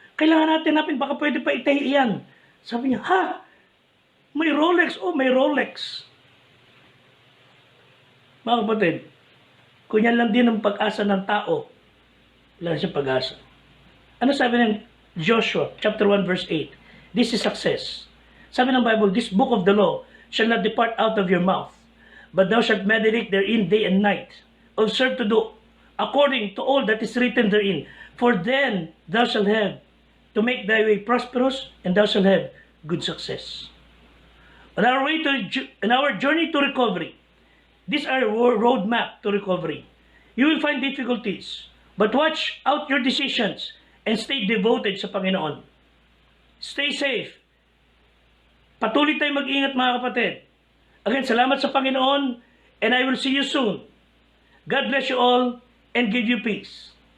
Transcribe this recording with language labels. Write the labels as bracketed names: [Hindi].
[Filipino] Kailangan natin hanapin, baka pwede pa itahi yan. Sabi niya, ha? May Rolex? Oh, may Rolex. Mga kapatid, kung yan lang din ang pag-asa ng tao, wala siya pag-asa. Ano sabi ng Joshua, chapter 1, verse 8? [English] This is success. [Filipino] Sabi ng Bible, [English] this book of the law shall not depart out of your mouth, but thou shalt meditate therein day and night. Observe to do according to all that is written therein. For then thou shalt have to make thy way prosperous, and thou shalt have good success. On our journey to recovery, these are our roadmap to recovery. You will find difficulties, but watch out your decisions and stay devoted [Filipino] sa Panginoon. [English] Stay safe. [Filipino] Patuloy tayong mag-ingat, mga kapatid. [English] Again, [Filipino] salamat sa Panginoon, [English] and I will see you soon. God bless you all and give you peace.